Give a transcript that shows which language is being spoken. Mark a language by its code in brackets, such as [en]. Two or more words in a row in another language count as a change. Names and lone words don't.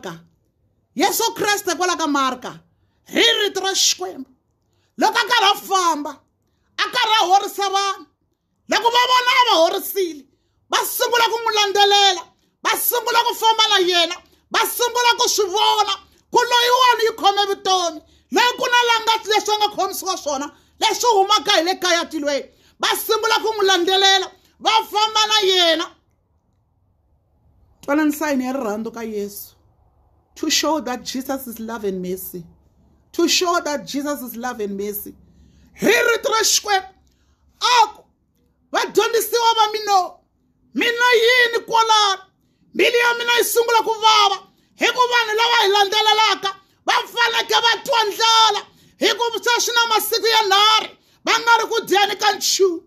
[ts] Marka hi rito ra Xikwembu loko a karhi a famba a karhi a horisa vanhu loko va vona a va horisile va sungula ku n'wi landzelela va sungula ku famba na yena va sungula ku swi vona ku loyiwani yi khome vutomi leyi ku na langati leswi a nga khomisiwa swona leswi humaka hi le kaya tilweni va sungula ku n'wi landzelela va famba na yena Twanani sign ya rirhandzu ka Yesu. [en] To show that Jesus is love and mercy. To show that Jesus is love and mercy. Here trashkwe. Ako. [ts] Vadyondzisiwa va mina yini kwala. Mbilu ya mina yi sungula ku vava. Hikuva vanhu lava hi landzelelaka va faneke va twa ndlala. Hikuva swi na masiku yanharhu va nga ri ku dyeni ka nchumu.